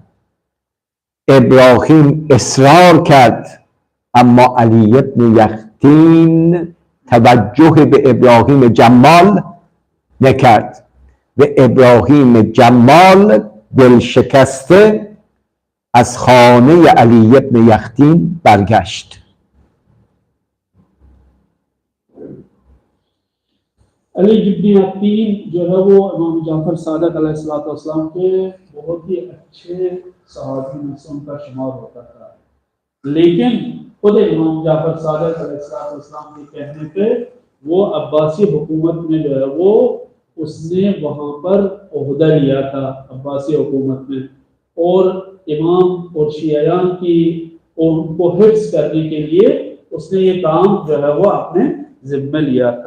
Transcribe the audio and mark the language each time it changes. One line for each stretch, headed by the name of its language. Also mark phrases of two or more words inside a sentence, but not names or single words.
Persian: ابراهیم اصرار کرد، اما علی ابن یقطین توجه به ابراهیم جمال نکرد و ابراهیم جمال دل شکسته از خانه علی ابن یقطین برگشت.
Urdu: علی ابن یقطین جو ہے وہ امام جعفر صادق علیہ السلام کے بہت ہی اچھے صحابی میں سے ان کا شمار ہوتا تھا، لیکن خود امام جعفر صادق علیہ السلام کے کہنے پہ وہ عباسی حکومت میں جو ہے وہ اس نے وہاں پر عہدہ لیا تھا عباسی حکومت میں، اور امام اور شیعیان کی ان کو حفظ کرنے کے لیے اس نے یہ کام جو ہے وہ اپنے ذمہ لیا تھا۔